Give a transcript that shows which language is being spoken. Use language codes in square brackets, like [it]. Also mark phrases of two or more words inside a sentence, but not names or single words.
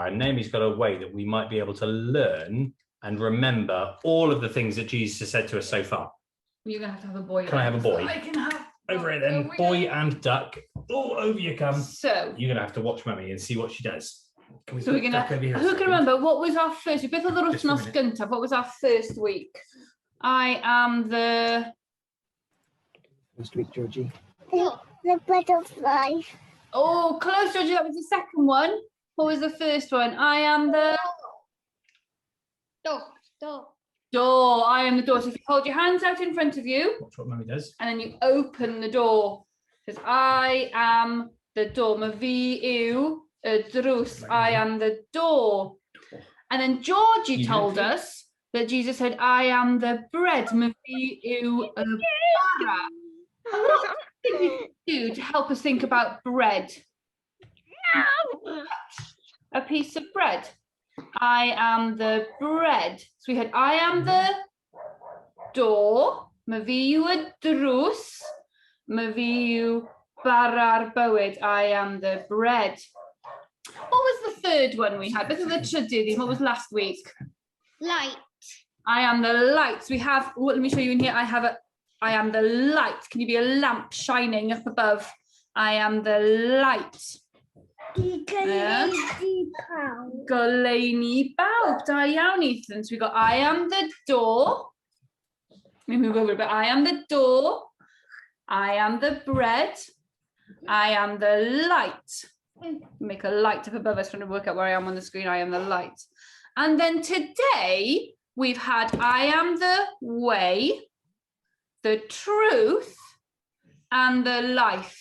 [en] And Naomi's got a way that we might be able to learn and remember all of the things that Jesus has said to us so far. You're going to have a boy. Can I have a boy? I can have. Over it then, boy and duck. Oh, over you come. So You're going to have to watch Mummy and see what she does. Can we we're put going duck over here to. a Who second? can remember what was our first? [cy] Beth oedd yr [en] Just a [cy] wythnos [en] minute. [cy] gyntaf? [en] What was our first week? I am the. First week, Georgie. The butterfly. Oh, close, Georgie. That was the second one. What was the first one? I am the. Stop. door. I am the door. So if you hold your hands out in front of you, Watch what Mummy does. and then you open the door. It says, I am the door. [cy] Myfi yw y drws. [en] I am the door. And then Georgie told us that Jesus said, I am the bread. [cy] Myfi yw y bara. [en] And what do we do to help us think about bread? A piece of bread. I am the bread. So we had, I am the door. [cy] Myfi yw y drws. Myfi yw bara'r bywyd. [en] I am the bread. What was the third one we had? [cy] Beth oedd y trydydd? [en] What was last week? Light. I am the light. So we have, let me show you in here. I am the light. Can you be a lamp shining up above? I am the light. [cy] Goleini bawb. Da iawn, Ethan. [en] So we got I am the door. Let me move over a bit. I am the door. I am the bread. I am the light. Make a light up above us, trying to work out where I am on the screen. I am the light. And then today we've had I am the way, the truth, and the life.